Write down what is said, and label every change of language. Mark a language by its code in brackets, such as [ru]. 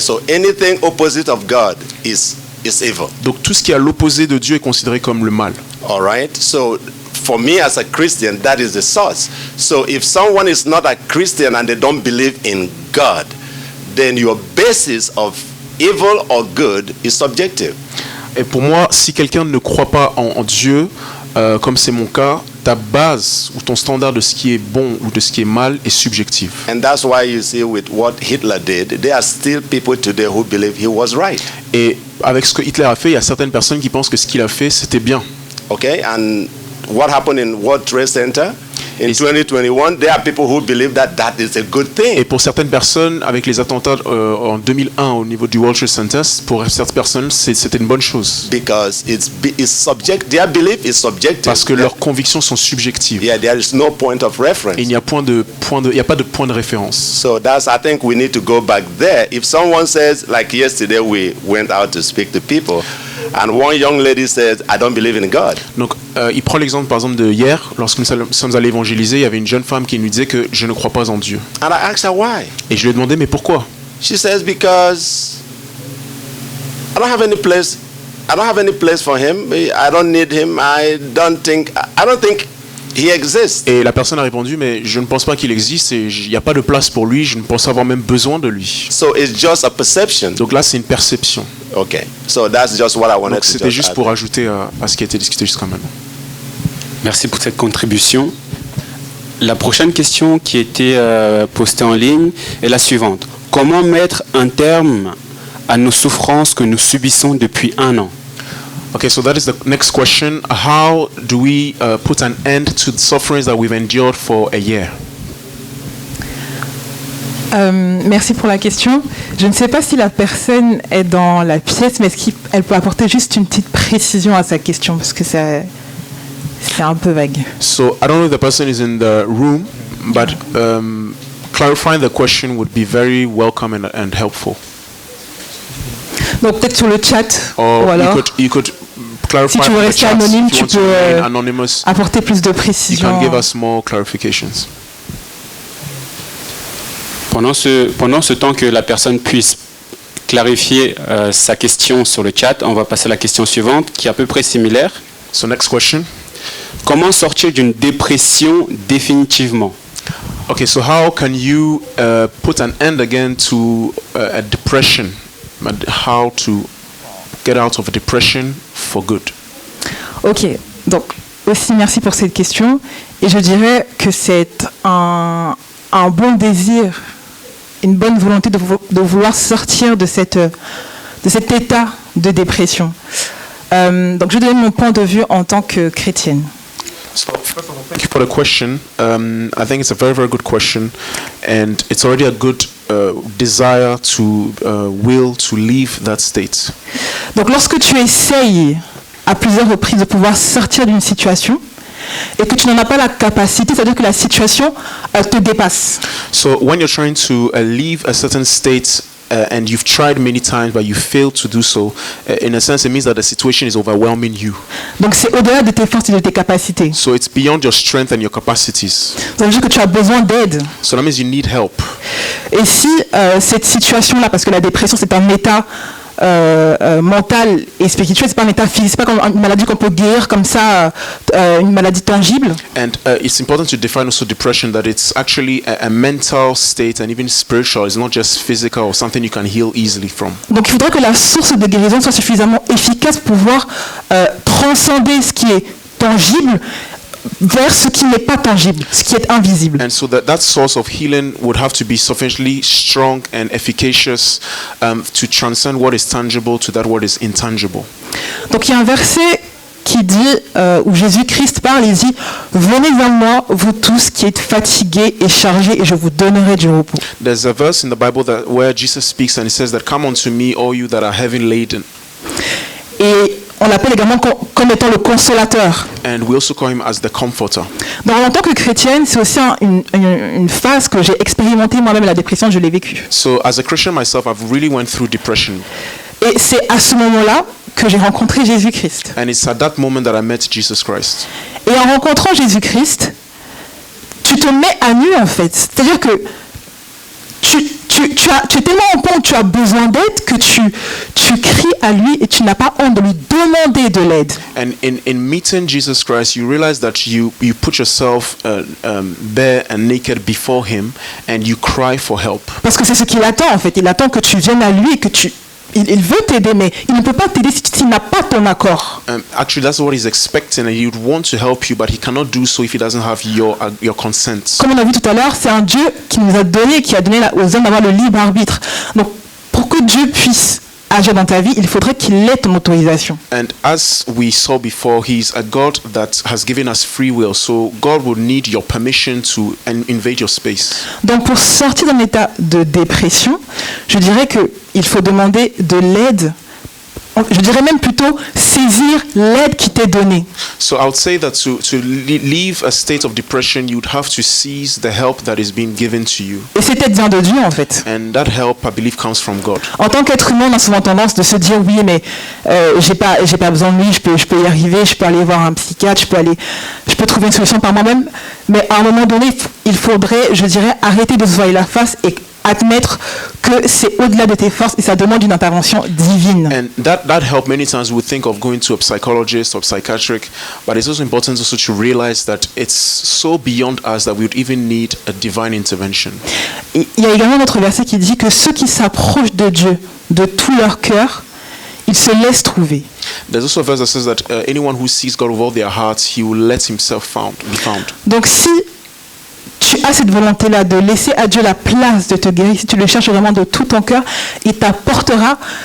[en] So anything opposite of God is evil. [fr] Donc tout ce qui est à l'opposé de Dieu est considéré comme le mal. [en] All right. So for me as a Christian, that is the source. So if someone is not a Christian and they don't believe in God, then your basis of evil or good is subjective. [fr] Et pour moi, si quelqu'un ne croit pas en Dieu, comme c'est mon cas, ta base ou ton standard de ce qui est bon ou de ce qui est mal est subjectif. [en] And that's why you see with what Hitler did, there are still people today who believe he was right. [fr] Et avec ce que Hitler a fait, il y a certaines personnes qui pensent que ce qu'il a fait, c'était bien. [en] Okay, and what happened in World Trade Center in 2021, there are people who believe that is a good thing. [fr] Et pour certaines personnes, avec les attentats en 2001 au niveau du World Trade Center, pour certaines personnes, c'était une bonne chose. [en] Because their belief is subjective. [fr] Parce que leurs convictions sont subjectives. [en] Yeah, there is no point of reference. [fr] Et il n'y a pas de point de référence. [en] So I think we need to go back there. If someone says, like yesterday, we went out to speak to people, and one young lady says, I don't believe in God. [fr] Donc, il prend l'exemple par exemple de hier, lorsque nous sommes allés évangéliser, il y avait une jeune femme qui nous disait que je ne crois pas en Dieu. [en] And I asked her why. [fr] Et je lui ai demandé mais pourquoi? [en] She says because I don't have any place for him. I don't need him. I don't think he exists. [fr] Et la personne a répondu mais je ne pense pas qu'il existe et il n'y a pas de place pour lui, je ne pense avoir même besoin de lui. [en] So it's just a perception. [fr] Donc là c'est une perception. [en] Okay. So that's just what I wanted. [fr] Donc c'était juste pour ajouter à ce qui a été discuté jusqu'à maintenant. Merci pour cette contribution. La prochaine question qui a été postée en ligne est la suivante. Comment mettre un terme à nos souffrances que nous subissons depuis 1 an? [en] Okay, so that is the next question. How do we put an end to the sufferings that we've endured for a year? [fr] Merci pour la question. Je ne sais pas si la personne est dans la pièce, mais est-ce qu'elle peut apporter juste une petite précision à sa question, parce que c'est un peu vague. [en] So I don't know if the person is in the room, but clarifying the question would be very welcome and helpful. [fr] Donc peut-être sur le chat, [en] Or [fr] ou alors, [en] you could clarify [fr] si tu veux [en] in the [fr] rester [en] chat, [fr] anonyme, [en] if you [fr] tu [en] want to [fr] peux [en] remain anonymous, [fr] apporter plus de [en] you [fr] précision. [en] can give us more clarifications. [fr] Pendant ce temps que la personne puisse clarifier sa question sur le chat, on va passer à la question suivante qui est à peu près similaire. [en] So next question. [fr] Comment sortir d'une dépression définitivement? [en] Okay, so how can you put an end again to a depression? And how to get out of a depression for good? [fr] Ok, donc aussi merci pour cette question. Et je dirais que c'est un bon désir, une bonne volonté de vouloir sortir de cet état de dépression. Donc je donne mon point de vue en tant que chrétienne. [en] So first of all, thank you for the question. I think it's a very, very good question, and it's already a good desire to will to leave that state. [fr] Donc lorsque tu essayes à plusieurs reprises de pouvoir sortir d'une situation et que tu n'en as pas la capacité, c'est-à-dire que la situation te dépasse. [en] So when you're trying to leave a certain state and you've tried many times but you fail to do so, in a sense it means that the situation is overwhelming you. [fr] Donc c'est au-delà de tes forces et de tes capacités. [en] So it's beyond your strength and your capacities. [fr] Ça veut dire que tu as besoin d'aide. [en] So that means you need help. [fr] Et si cette situation-là, parce que la dépression c'est un état mental et spirituel, c'est pas un état physique, c'est pas comme une maladie qu'on peut guérir comme ça, une maladie tangible. [en] And it's important to define also depression, that it's actually a mental state and even spiritual. It's not just physical or something you can heal easily from. [fr] Donc il faudrait que la source de guérison soit suffisamment efficace pour pouvoir transcender ce qui est tangible vers ce qui n'est pas tangible, ce qui est invisible. [en] And so that source of healing would have to be sufficiently strong and efficacious to transcend what is tangible to that what is intangible. [fr] Donc il y a un verset qui dit, où Jésus-Christ parle, il dit « Venez à moi, vous tous qui êtes fatigués et chargés, et je vous donnerai du repos. » [en] There's a verse in the Bible where Jesus speaks and he says that come unto me all you that are heavy laden. [fr] Et on l'appelle également comme étant le consolateur. [en] And we also call him as the comforter. [fr] Donc, en tant que chrétienne, c'est aussi une phase que j'ai expérimentée moi-même, la dépression, je l'ai vécue. [en] So as a Christian myself, I've really went through depression. [fr] Et c'est à ce moment-là que j'ai rencontré Jésus-Christ. [en] And it's at that moment that I met Jesus Christ. [fr] Et en rencontrant Jésus-Christ, tu te mets à nu en fait. C'est-à-dire que tu es tellement en point où tu as besoin d'aide que tu cries à lui et tu n'as pas honte de lui demander de l'aide. [en] And in meeting Jesus Christ, you realize that you put yourself bare and naked before him and you cry for help. [fr] Parce que c'est ce qu'il attend en fait. Il attend que tu viennes à lui et que il veut t'aider, mais il ne peut pas t'aider s'il n'a pas ton accord. [en] Actually, that's what he's expecting, and he would want to help you, but he cannot do so if he doesn't have your consent. [fr] Comme on a vu tout à l'heure, c'est un Dieu qui nous a donné, qui a donné aux hommes d'avoir le libre arbitre. Donc, pour que Dieu puisse agir dans ta vie, il faudrait qu'il ait ton autorisation. [en] And as we saw before, he's a God that has given us free will, so God will need your permission to invade your space. [fr] Donc, pour sortir d'un état de dépression, je dirais que il faut demander de l'aide. Je dirais même plutôt saisir l'aide qui t'est donnée. [en] So I would say that to leave a state of depression, you would have to seize the help that is being given to you. [fr] Et cette aide vient de Dieu en fait. [en] And that help, I believe, comes from God. [fr] En tant qu'être humain, on a souvent tendance de se dire oui, mais j'ai pas besoin de lui, je peux y arriver, je peux aller voir un psychiatre, je peux trouver une solution par moi-même. Mais à un moment donné, il faudrait, je dirais, arrêter de se voiler la face et admettre que c'est au-delà de tes forces et ça demande une intervention divine. [en] And that help, many times we think of going to a psychologist or psychiatric, but it's also important also to realize that it's so beyond us that we would even need a divine intervention. [fr] Il y a également un autre verset qui dit que ceux qui s'approchent de Dieu de tout leur cœur, ils se laissent trouver. [en] There's also a verse that says that anyone who sees God with all their hearts, he will let himself be found. [fr] Donc si tu as cette volonté-là de laisser à Dieu la place de te guérir, si tu le cherches vraiment de tout ton cœur, il t'apportera